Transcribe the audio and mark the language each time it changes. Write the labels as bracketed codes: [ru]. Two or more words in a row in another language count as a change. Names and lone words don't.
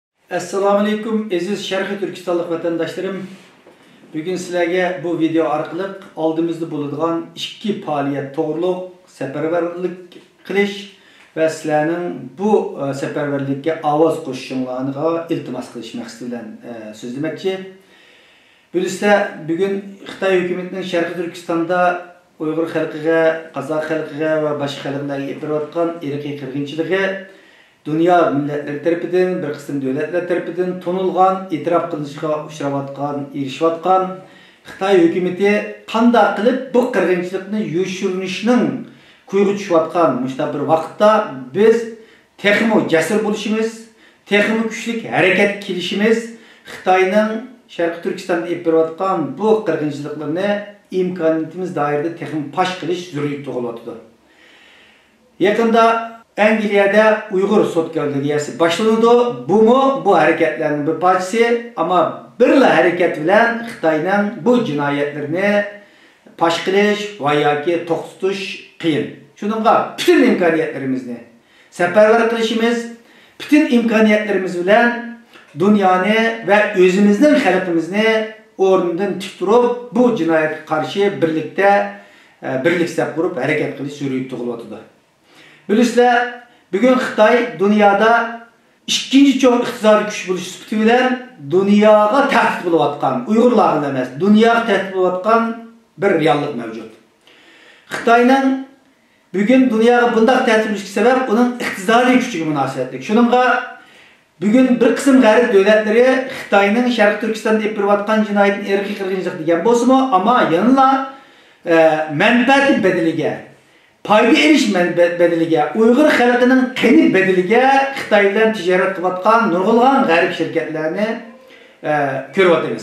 [uz] Assalamu alaikum aziz Sharqi Turkistonlik vatandaşlarım. Bugün sizlarga bu video orqali oldimizda bo'ladigan ikki faoliyat to'g'riliq safarbarlik qilish va sizlarning bu safarbarlikka ovoz qo'shishinglarga iltimos qilish maqsadi bilan so'zlamoqchi. Bilisizlar, bugun Xitoy hukumatining Sharqi Turkistonda Uyg'ur xalqiga, Qozoq xalqiga va boshqa xalqlarga yapayotgan irqiy qirg'inchiligi [tr] dünya milletleri tarafından, bir kısım devletler tarafından [uz] tonulgan, itiraf kılınışına uçravatkan, erişivatkan Xitay hükümeti qanday qilib bu qirg'inchilikni yo'shirishning kuyugi tushayotgan mushta bir vaqtda biz texmo jasur bo'lishimiz, texmo kuchli harakat qilishimiz Xitoyning Sharqi Turkistonda yapayotgan bu qirg'inchiliklarni imkoniyatimiz doirasida texmo pash qilish zaruriyati tug'ilyapti. Yaqinda Angliyada Uyg'ur sotkarligiyasi boshlanadi. [tr] Bu hareketlerin bir parçası [uz] ama birla hareket bilan Xitoyning bu jinoyatlarni pash qilish va yoki to'xtatish qiyin. Shuningga bütün imkoniyatlarimizni safarbar qilishimiz, bütün imkoniyatlarimiz bilan dunyoni va o'zimizning xalqimizni o'rnidan tik turib, bu jinoyatga qarshi birlik saf qurib harakat qilish zaruriyati tug'ilyapti. Bilisizlar, bugün Xitoy [tr] dünyada ikinci çok [uz] iqtisodiy kuch bo'lish sifati bilan dunyoga tahdid bo'layotgan, Uyg'urlarga emas, dunyoga tahdid bo'layotgan bir reallik mavjud. Xitoyning bugün dunyoga bunday tahdid bo'lishiga sabab uning iqtisodiy kuchiga munosabatlik. Shuningga bugün bir qism g'arb davlatlari Xitoyning Sharq Turkistonda yapayotgan jinoyatni irqiy qirg'inchilik degan bo'lsa-mu, ammo yanıla manfaat bedeliga payda erişmen bedeliga, Uyghur xalqining qani bedeliga Xitoy bilan tijorat qilayotgan nurg'ulg'an g'arb shirkatlarini ko'ryapmiz.